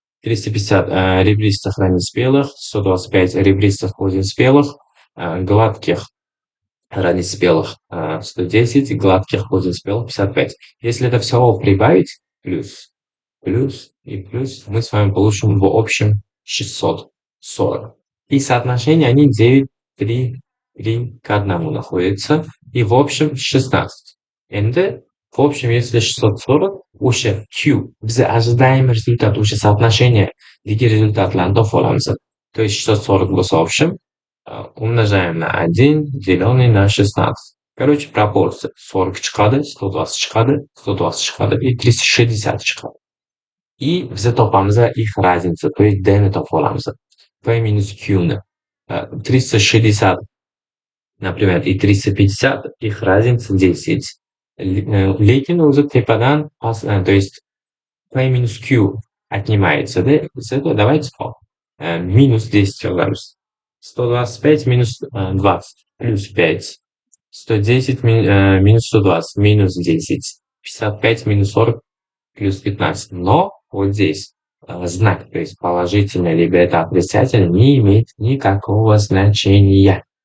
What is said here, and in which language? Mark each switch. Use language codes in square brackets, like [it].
[ru] 350 ребристых раннеспелых, 125 ребристых позднеспелых, гладких раннеспелых 110, гладких позднеспелых 55. Если это все прибавить, плюс и плюс, мы с вами получим в общем 640. И соотношение они 9, 3, 3 к 1 находятся. И в общем 16. [uz] Endi [ru] в общем, [uz] если 640, o'sha Q, biz [ru] ожидаемый результат, [uz] o'sha [ru] соотношение [uz] результатlarni topib olamiz. [ru] То есть 640 bo'lsa, в общем, умножаем на 1, деленный на 16. Короче, пропорция 40 [uz] chiqadi, [ru] 120 chiqadi, 120 chiqadi и 360 chiqadi. [uz] И biza topamiz [ru] их разница, то есть [uz] D ni topib olamiz. P minus Qni. 360, например, и 350, их разница 10. Lekin o'zi tepadan [ru] то есть P minus Q отнимается, да? Давайте минус 10 [uz] yozamiz. [ru] 125 минус 20 плюс 5. 110 минус 120 минус 10. 55 минус 40 плюс 15. Но вот здесь знак, то есть положительный, либо это отрицательный, не имеет никакого значения.